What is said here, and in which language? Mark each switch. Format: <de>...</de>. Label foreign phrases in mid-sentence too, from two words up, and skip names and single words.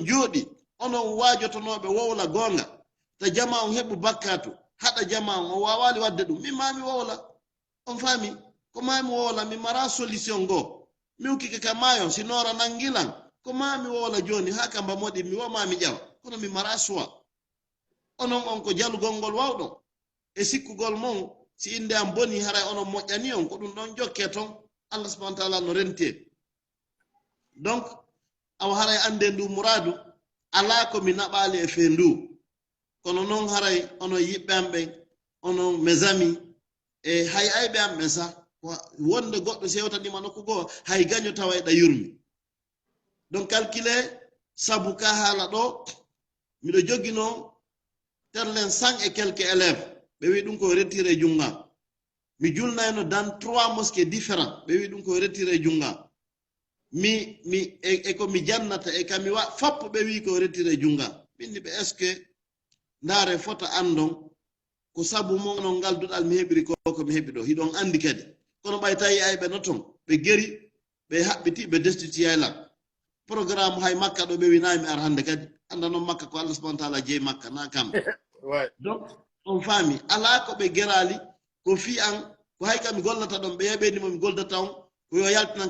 <ff>jooɗi onon wajotonoɓe wowla gonga ta jama on heɓu bakkatu haɗa jama on o wawali wadde ɗum min mami wowla on faami ko mami wowla mi mara solution go mi ukkike ka mayon si nora nangilan ko mami wowla joni ha kamba moɗi mi womami ƴawa kono mi mara suwa onon on ko jalugol ngol wawɗon e sikkugol mon si inde am boni haray onon moƴƴani on ko ɗum ɗon jokke ton allah subahana taala no renti donc awa haray ande ndu muradu ala ko mi naɓali e fe ndu kono noon haray onon yiɓɓe am ɓen onon</ff> <fr>mes amis</fr> <ff>e hay ayɓe am ɓen sa wonde goɗɗo sewtanima nokku goo hay gaño tawa e ɗayurmi donc calculé sabu ka haala ɗo miɗo joguino terlen</ff> <fr>100 et quelques élèves</fr> <ff>ɓe wi ɗum koye retiré junga mi julnayno</ff> <fr>dans 3 mosquées différents</fr> <ff>ɓe wi ɗum koye retiré junga ko mi jannata e kami wa fappo ɓe wi koye retiré junga ɓindi ɓe</ff> <fr>est ce que</fr> <ff>ndaare fota andon ko sabu mo non ngalduɗal mi heɓiri ko mi heɓi ɗo hiɗon andi kadi kono ɓay tawi ayɓe no ton ɓe geri ɓe haɓɓiti ɓe destiti yaylan programme hay makka ɗo ɓe winami ar hande kadi anda noon makka ko allah subahana taala jeeyi makka na kam donc on faami ala ko ɓe gerali ko fi an ko hay kam mi gollata ɗon ɓe yeɓenimo mi goldata on ko yo yaltinan</ff>